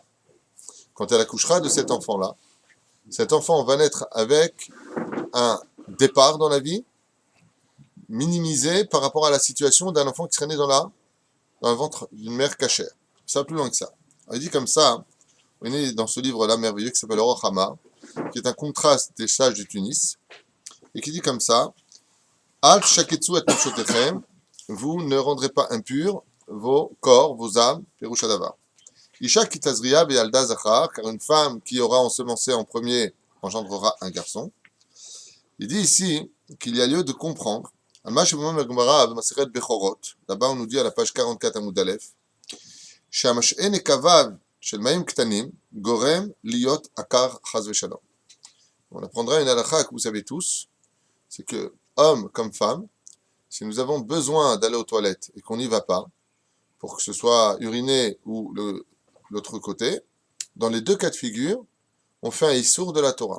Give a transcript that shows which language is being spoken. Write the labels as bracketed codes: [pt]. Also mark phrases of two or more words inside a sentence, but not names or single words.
[fr] Quand elle accouchera de cet enfant-là, cet enfant va naître avec un départ dans la vie minimisé par rapport à la situation d'un enfant qui serait né dans le ventre d'une mère cachère. Ça va plus loin que ça. On dit comme ça, on est dans ce livre-là merveilleux qui s'appelle Oroch Hama, qui est un contraste des sages de Tunis, et qui dit comme ça, [he] אל תשקצו את נפשותיכם, [fr] vous ne rendrez pas impurs vos corps, vos âmes, [he] פירוש הדבר. אשה כי תזריע וילדה זכר, [fr] car une femme qui aura ensemencé en premier engendrera un garçon. Il dit ici qu'il y a lieu de comprendre. Là-bas, on nous dit à la page 44 à Moudalef, [he] שהמשעה נקביו של מים קטנים גורם להיות עקר חס ושלום. [fr] On apprendra une halakha que vous savez tous, c'est que, hommes comme femmes, si nous avons besoin d'aller aux toilettes et qu'on n'y va pas, pour que ce soit uriné ou l'autre côté, dans les deux cas de figure, on fait un issour de la Torah.